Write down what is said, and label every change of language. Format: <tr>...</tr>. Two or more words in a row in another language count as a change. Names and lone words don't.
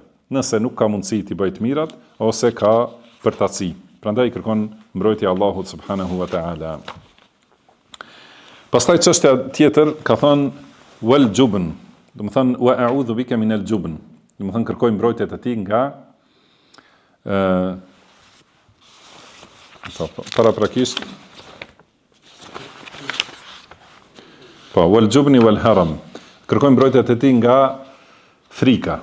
<sq>Nëse nuk ka mundësi t'i bëjë të mirat ose ka përtaci. Prandaj kërkon mbrojtja Allahut</sq> <ar>سبحانه وتعالى.</ar> <sq>Pastaj çështja tjetër ka thënë</sq> <ar>والجبن,</ar> <sq>do të thënë</sq> <ar>وأعوذ بك من الجبن.</ar> <sq>Do të thënë kërkoj mbrojtjet e tij nga paraprakisht</sq> <ar>والجبن والهرم.</ar> <sq>Kërkoj mbrojtjet e tij nga frika.</sq>